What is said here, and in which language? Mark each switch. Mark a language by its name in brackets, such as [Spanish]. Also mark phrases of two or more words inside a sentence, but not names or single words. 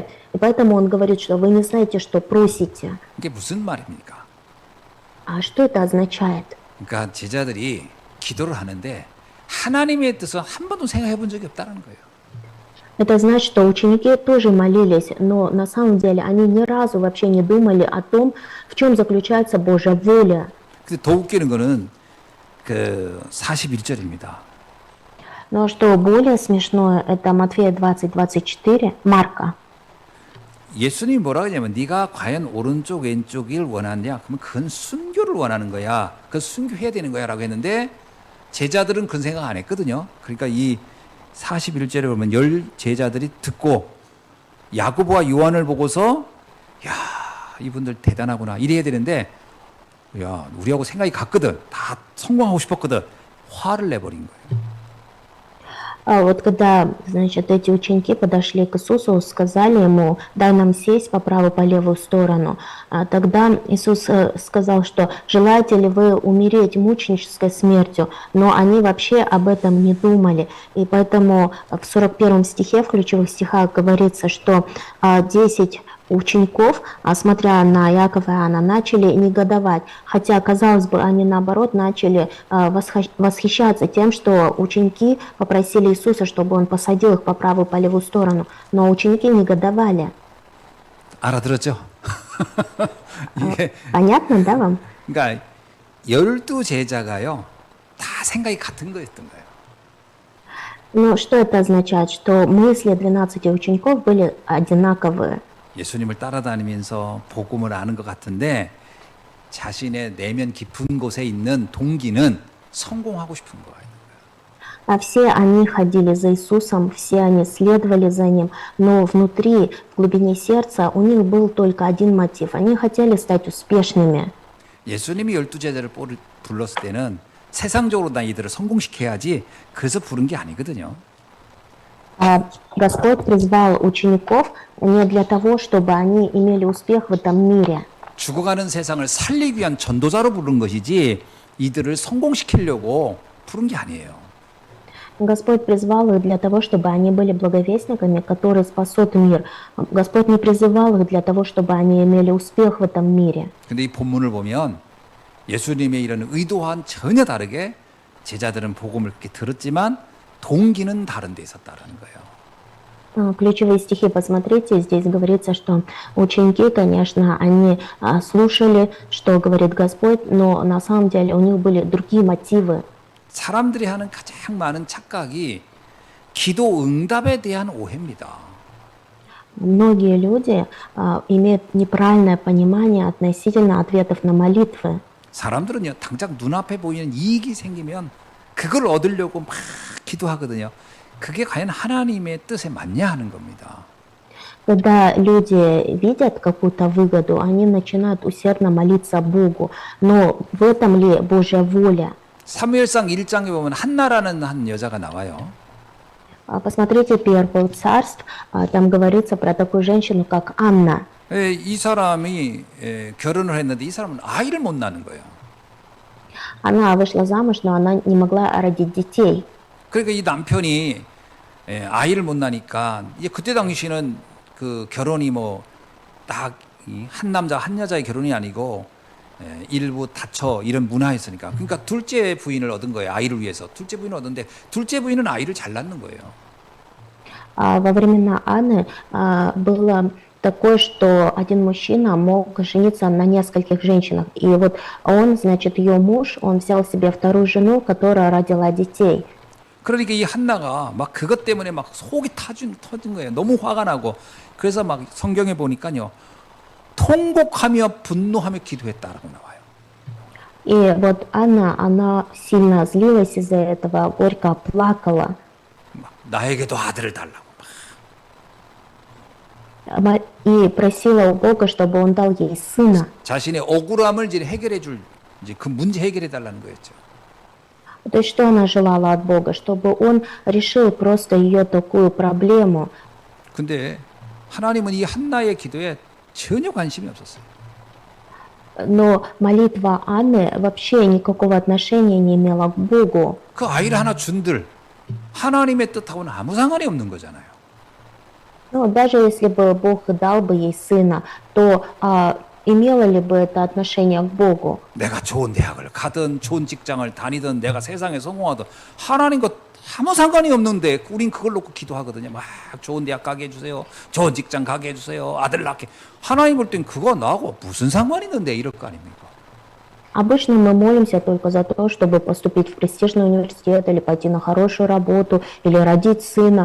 [Russian] И поэтому он говорит, что вы не знаете, что просите. [Korean] 이게 무슨 말입니까? [Russian] А что это означает? [Korean] 그러니까 제자들이 기도를 하는데 하나님의 뜻은 한 번도 생각해 본 적이 없다는 거예요. [Russian] Это значит, что ученики тоже молились, но на самом деле они ни разу вообще не думали о том, в чем заключается Божья воля. [Korean] 근데 더 웃기는 거는 그 41절입니다. [Russian] Но что более смешное, это Матфея 20:24, Марка. [Korean] 예수님이 뭐라고 하냐면 네가 과연 오른쪽 왼쪽을 원하냐? 그러면 그건 순교를 원하는 거야. 그 순교해야 되는 거야라고 했는데 제자들은 그런 생각 안 했거든요. 그러니까 이 41절에 보면 열 제자들이 듣고 야고보와 요한을 보고서 야, 이분들 대단하구나 이래야 되는데 야, 우리하고 생각이 같거든. 다 성공하고 싶었거든. 화를 내버린 거예요. [Russian] Вот когда, значит, эти ученики подошли к Иисусу, сказали ему: «Дай нам сесть по правую, по левую сторону». Тогда Иисус сказал, что желаете ли вы умереть мученической смертью, но они вообще об этом не думали. И поэтому в 41 стихе, в ключевых стихах говорится, что 10 учеников, смотря на Иакова и Иоанна, начали негодовать, хотя, казалось бы, они наоборот начали восхищаться тем, что ученики попросили Иисуса, чтобы Он посадил их по правую, по левую сторону, но ученики негодовали. [Korean] 알아들었죠? 이게 [Russian] Понятно, да, вам? [Korean] 그러니까 12 제자가요. 다 생각이 같은 거였던 거예요. [Russian] Но что это означает? Что мысли 12 учеников были одинаковые. [Korean] 예수님을 따라다니면서 복음을 아는 것 같은데 자신의 내면 깊은 곳에 있는 동기는 성공하고 싶은 거예요. [Russian] Все они ходили за Иисусом, все они следовали за Ним, но внутри, в глубине сердца, у них был только один мотив. Они хотели стать успешными. [Korean] 예수님이 12제자를 불렀을 때는 세상적으로 나 이들을 성공시켜야지 그래서 부른 게 아니거든요. [Russian] Господь призвал учеников не для того, чтобы они имели успех в этом мире. [Korean] 죽어가는 세상을 살리기 위한 전도자로 부른 것이지 이들을 성공시키려고 부른 게 아니에요. [Russian] Господь призвал их для того, чтобы они были благовестниками, которые спасут мир. Господь не призывал их для того, чтобы они имели успех в этом мире. [Korean] 근데 이 본문을 보면 예수님의 이런 의도와는 전혀 다르게 제자들은 복음을 이렇게 들었지만 동기는 다른 데 있었다라는 거예요. [Russian] Ключевые стихи посмотрите, здесь говорится, что ученики, конечно, они слушали, что говорит Господь, но на самом деле у них были другие мотивы. [Korean] 사람들이 하는 가장 많은 착각이 기도 응답에 대한 오해입니다. [Russian] Многие люди имеют неправильное понимание относительно ответов на молитвы. [Korean] 사람들은요, 당장 눈앞에 보이는 이익이 생기면 그걸 얻으려고 막 기도하거든요. 그게 과연 하나님의 뜻에 맞냐 하는 겁니다. [Russian] Когда люди видят какую-то выгоду, они начинают усердно молиться Богу. Но в этом ли Божья воля? [Korean] 사무엘상 1장에 보면 한나라는 한 여자가 나와요. [Russian] Посмотрите Первое царств, там говорится про такую женщину, как Анна. [Korean] 이 사람이 결혼을 했는데 이 사람은 아이를 못 낳는 거예요. [Russian] Она вышла замуж, но она не могла родить детей. [Korean] 그러니까 이 남편이 아이를 못 낳으니까 이제 그때 당시는 그 결혼이 뭐 딱 한 남자 한 여자의 결혼이 아니고 일부 다처 이런 문화였으니까 그러니까 둘째 부인을 얻은 거예요. 아이를 위해서 둘째 부인을 얻었는데 둘째 부인은 아이를 잘 낳는 거예요. [Russian] Во времена Анны было такое, что один мужчина мог жениться на нескольких женщинах. И вот он, значит, ее муж, он взял себе вторую жену, которая родила детей. [Korean] 그러니까 이 한나가 막 그것 때문에 막 속이 터진 거예요. 너무 화가 나고 그래서 막 성경에 보니까요. 통곡하며 분노하며 기도했다라고 나와요. [Russian] И вот Анна, она сильно злилась из-за этого, горько плакала. [Korean] 막 나에게도 아들을 달라고. [Russian] И просила у Бога, чтобы он дал ей сына. [Korean] 자신의 억울함을 이제 해결해 줄 이제 그 문제 해결해 달라는 거였죠. [Russian] То есть что она желала от Бога? Чтобы он решил просто ее такую проблему. [Korean] 근데 하나님은 이 한나의 기도에 전혀 관심이 없었어요. [Russian] Но молитва Анны вообще никакого отношения не имела к Богу. [Korean] 그 아이를 하나 준들 하나님의 뜻하고는 아무 상관이 없는 거잖아요. [Russian] Но даже если бы Бог дал бы ей сына, то имело ли бы это отношение к Богу? [Korean] 내가 좋은 대학을 가든 좋은 직장을 다니든 내가 세상에 성공하든 하나님과 아무 상관이 없는데 우린 그걸 놓고 기도하거든요. 막 좋은 대학 가게 해주세요. 좋은 직장 가게 해주세요. 아들 낳게. 하나님 볼 땐 그거 나하고 무슨 상관이 있는데 이럴 거 아닙니까? [Russian] Обычно мы молимся только за то, чтобы поступить в престижный университет или пойти на хорошую работу или родить сына.